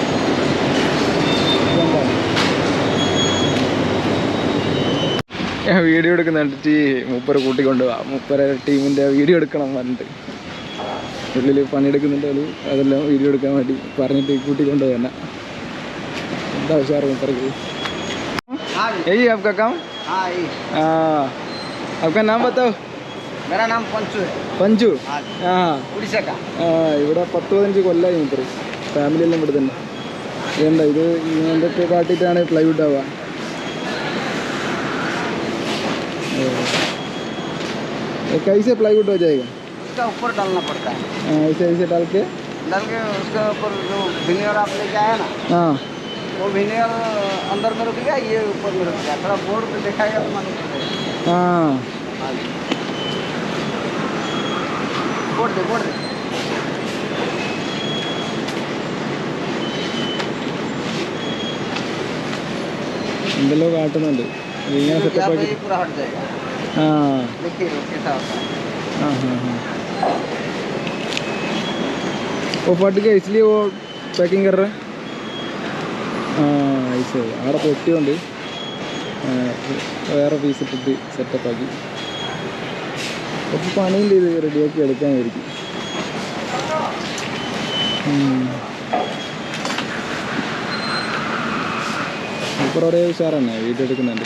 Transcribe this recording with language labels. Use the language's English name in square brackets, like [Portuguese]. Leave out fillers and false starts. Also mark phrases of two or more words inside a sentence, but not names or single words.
[Malayalam] ഞാൻ വീഡിയോ എടുക്കുന്ന കണ്ടിട്ട് മൂപ്പരെ കൂട്ടിക്കൊണ്ട് പോവാം. മൂപ്പരെ ടീമിൻ്റെ വീഡിയോ എടുക്കണം പറഞ്ഞിട്ട് ഉള്ളിൽ പണിയെടുക്കുന്നുണ്ട്. അതെല്ലാം വീഡിയോ എടുക്കാൻ വേണ്ടി പറഞ്ഞിട്ട് കൂട്ടിക്കൊണ്ട് തന്നെ. എന്താ ഉഷാറ് മൂപ്പർക്ക്. [Hindi] यही आपका काम? हाँ यही। आपका नाम बताओ। मेरा नाम पंचू है। पंचू? हाँ उड़ीसा का। [Malayalam] ഇവിടെ 10-15 കൊല്ലമായി മൂപ്പര്. ഫാമിലി എല്ലാം ഇവിടെ തന്നെ. എന്താ ഇത് എന്തൊക്കെ കാട്ടിയിട്ടാണ് പ്ലൈവുഡ് ആവുക. [Hindi] कैसे प्लाईवुड हो जाएगा? उसका ऊपर डालना पड़ता है। ऐसे ऐसे डाल के उसके ऊपर जो विनेगर आप लेके आया ना, हाँ वो विनेगर अंदर में रुकेगा, ये ऊपर में रुकेगा। थोड़ा बोर्ड पे दिखाएगा तो मालूम पड़ेगा। हाँ बोर्ड दे [Malayalam] എന്തെല്ലോ കാട്ടുന്നുണ്ട്. ഇങ്ങനെ സെറ്റപ്പ് ആക്കി. [Hindi] पूरा हट जाएगा। हाँ देखिए कैसा होता है। हाँ हाँ हाँ वो फट गया इसलिए वो पैकिंग कर रहा है. [Malayalam] ऐसे അവിടെ പൊട്ടിയുണ്ട്. വേറെ പീസ് ഇട്ടിട്ട് സെറ്റപ്പ് ആക്കി. കുറച്ച് പണിയുണ്ട് ഇത് റെഡിയാക്കി എടുക്കാനായിരിക്കും. സൂപ്പർ ഒരേ ഉഷാറാണ്. വീഡിയോ എടുക്കുന്നുണ്ട്.